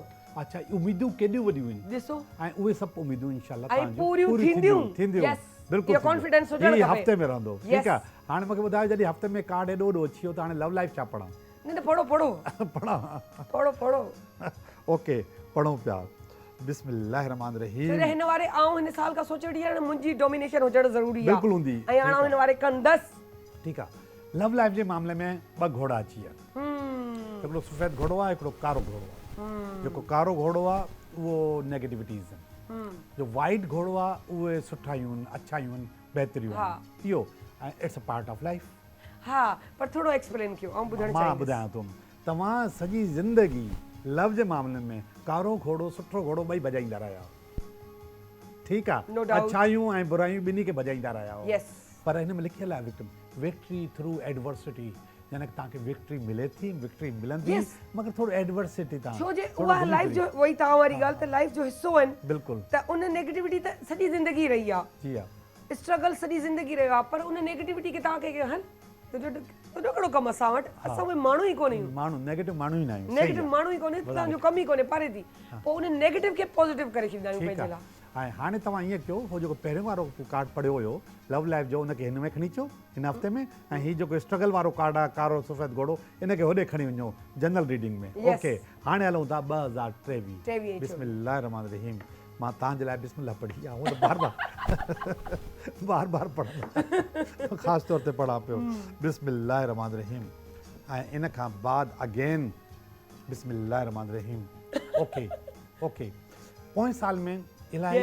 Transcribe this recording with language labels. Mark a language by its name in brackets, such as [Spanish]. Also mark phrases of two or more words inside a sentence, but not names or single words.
[Sindhi] अच्छा उम्मीदूं केॾियूं वॾियूं आहिनि ॾिसो ऐं उहे सभु उम्मीदूं इंशाल्लाह ऐं पूरियूं थींदियूं बिल्कुलु कॉन्फिडेंस हुजणु खपे हफ़्ते में रहंदो ठीकु आहे हाणे मूंखे ॿुधायो जॾहिं हफ़्ते में कार्ड एॾो वॾो अची वियो त हाणे [English] love life [Sindhi] छा पढ़ां न पढ़ो ओके पढ़ूं पिया [Arabic] بسم الله الرحمن الرحيم [Sindhi] हिन वारे आऊं हिन साल खां सोचे वठी आहे मुंहिंजी डोमिनेशन हुजणु ज़रूरी आहे बिल्कुलु हूंदी ऐं हाणे हिन वारे कंदसि ठीकु आहे [English] love life [Sindhi] जे मामले में 2 घोड़ा अची विया हिकिड़ो सफ़ेद घोड़ो आहे हिकिड़ो कारो घोड़ो आहे जेको कारो घोड़ो आहे उहो नेगेटिविटीज़ आहिनि जो वाइट घोड़ो आहे उहे सुठायूं आहिनि अच्छायूं आहिनि बहितरियूं आहिनि इहो ऐं [English] it's a part of life [Sindhi] हा पर थोरो एक्सप्लेन कयो ऐं ॿुधणु मां ॿुधायां थो तव्हां सॼी ज़िंदगी लव जे मामले में कारो घोड़ो सुठो घोड़ो ॿई भॼाईंदा रहिया ठीकु आहे अच्छायूं ऐं बुरायूं ॿिन्ही खे भॼाईंदा रहिया पर हिन में लिखियलु आहे [English] victory through adversity [Sindhi] यानी कि तव्हांखे विक्ट्री मिले थी विक्ट्री मिलंदी मगर थोरो एडवर्सिटी तव्हां छो जे उहा लाइफ जो वही तव्हां वारी ॻाल्हि त लाइफ जो हिसो आहिनि बिल्कुलु त उन नेगेटिविटी त सॼी ज़िंदगी रही आहे जी हा स्ट्रगल सॼी ज़िंदगी रहियो आहे पर उन नेगेटिविटी खे तव्हांखे हल तुंहिंजो कहिड़ो कमु असां वटि असां उहे माण्हू ई कोन्हे माण्हू नेगेटिव माण्हू ई न आहियूं नेगेटिव माण्हू ई कोन्हे तव्हांजो कमु ई कोन्हे परे थी पोइ उन नेगेटिव खे पॉज़िटिव करे छॾींदा आहियूं पंहिंजे लाइ ऐं हाणे तव्हां ईअं कयो हो जेको पहिरियों वारो कार्ड पढ़ियो हुयो [English] love life [Sindhi] जो उनखे हिन में खणी अचो हिन हफ़्ते में ऐं हीउ जेको स्ट्रगल वारो कार्ड आहे कारो सफ़ेद घोड़ो इनखे होॾे खणी वञो [English] general reading [Sindhi] में ओके हाणे हलूं था 2023 [Arabic] بسم الله الرحمن الرحيم [Sindhi] मां तव्हांजे लाइ बिस्मिल्लाह पढ़ी आहे, उहो त बार बार पढ़ंदो, ख़ासि तौर ते पढ़ां पियो [Arabic] بسم الله رحمن رحيم, [Sindhi] ऐं इन खां बाद अगेन [Arabic] بسم الله رحمن رحيم. [Sindhi] ओके पोएं साल में इलाही